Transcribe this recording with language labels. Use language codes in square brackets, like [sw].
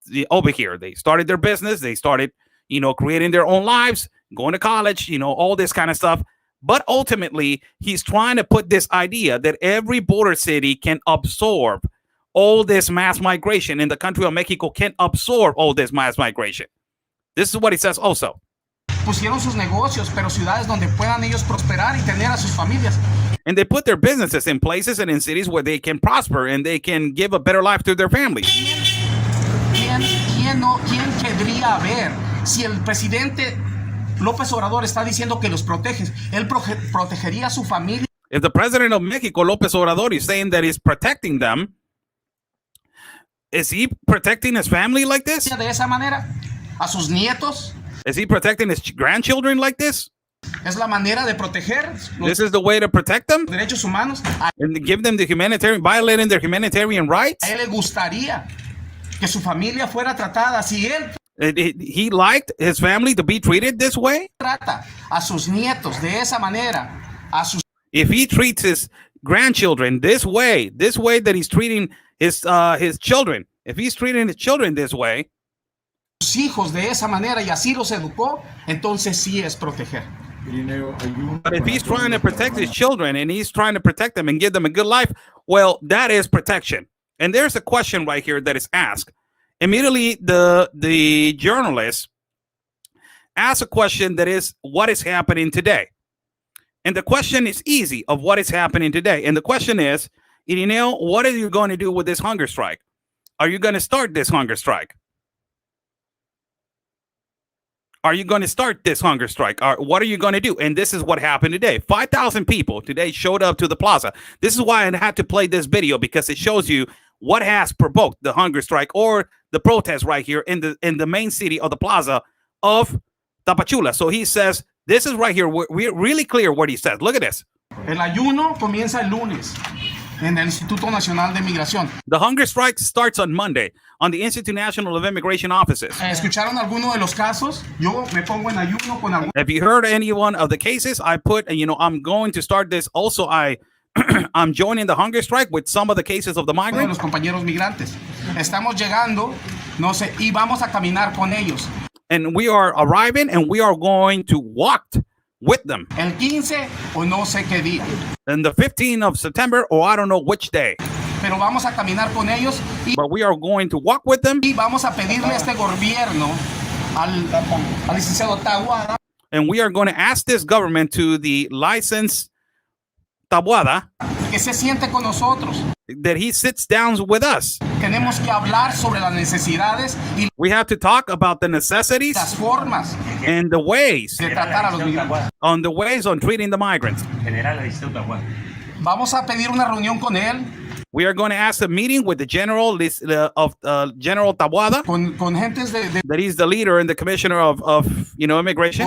[en] Over here, they started their business. They started, creating their own lives, going to college, all this kind of stuff. But ultimately, he's trying to put this idea that every border city can absorb all this mass migration, and the country of Mexico can absorb all this mass migration. This is what he says also. [es] pusieron sus negocios, pero ciudades donde puedan ellos prosperar y tener a sus familias. [en] And they put their businesses in places and in cities where they can prosper and they can give a better life to their families. [es] ¿Quién querría ver si el presidente López Obrador está diciendo que los protege? Él protegería a su familia. [en] If the president of Mexico, López Obrador, is saying that he's protecting them, is he protecting his family like this? [es] De esa manera, a sus nietos. [en] Is he protecting his grandchildren like this? [es] Es la manera de proteger [en] This is the way to protect them? [es] los derechos humanos. [en] And give them the violating their humanitarian rights? [es] A él le gustaría que su familia fuera tratada si él [en] He liked his family to be treated this way? [es] trata a sus nietos de esa manera, a sus [en] If he treats his grandchildren this way that he's treating his children, if he's treating his children this way, [es] hijos de esa manera y así los educó, entonces sí es proteger. [en] but if he's trying to protect his children and he's trying to protect them and give them a good life, well, that is protection. And there's a question right here that is asked. Immediately, the journalist asks a question that is, what is happening today? And the question is easy of what is happening today. And the question is, Irineo, what are you going to do with this hunger strike? Are you going to start this hunger strike? Are you going to start this hunger strike? Or what are you going to do? And this is what happened today. 5,000 people today showed up to the plaza. This is why I had to play this video, because it shows you what has provoked the hunger strike or the protest right here in the main city of the plaza of Tapachula. So he says, this is right here. We're really clear what he says. Look at this. [es] El ayuno comienza el lunes en el Instituto Nacional de Migración. [en] The hunger strike starts on Monday on the Institute National of Immigration offices. [es] ¿Escucharon alguno de los casos? Yo me pongo en ayuno con algún. [en] Have you heard any one of the cases? I put, I'm going to start this. Also, I'm joining the hunger strike with some of the cases of the migrants. [es] Los compañeros migrantes. Estamos llegando, no sé, y vamos a caminar con ellos. [en] And we are arriving and we are going to walk with them. [es] El 15 o no sé qué día. [en] And the 15th of September, or I don't know which day. [es] Pero vamos a caminar con ellos [en] But we are going to walk with them. [es] y vamos a pedirle a este gobierno, al licenciado Taboada, [en] And we are going to ask this government, to the licensed Taboada, [es] que se siente con nosotros. [en] that he sits down with us. [es] Tenemos que hablar sobre las necesidades y [en] We have to talk about the necessities [es] las formas [en] and the ways, [es] de tratar a los migrantes. [en] on the ways on treating the migrants. [es] Vamos a pedir una reunión con él, [en] We are going to ask a meeting with the general General Taboada, [es] con gentes de [en] that he's the leader and the commissioner of immigration.